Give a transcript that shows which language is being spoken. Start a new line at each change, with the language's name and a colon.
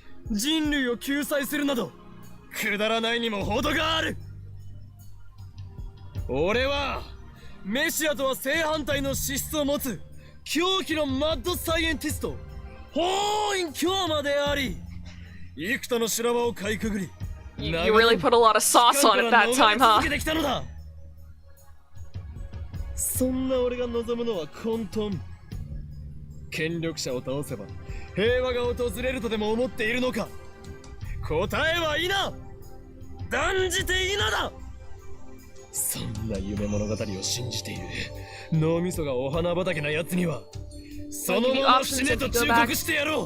Japanese: 人類を救済するなどくだらないにも程がある。俺はメシアとは正反対の資質を持つ狂気のマッドサイエンティスト法院京馬であり、幾多の修羅場をかいくぐり、
English: You really put a lot of sauce on it that time, huh?
Japanese: そんな俺が望むのは混沌。権力者を倒せば平和が訪れるとでも思っているのか。答えは否。断じて否だ。そんな夢物語を信じている脳みそがお花畑なやつにはそのまま死ねと忠告してやろう。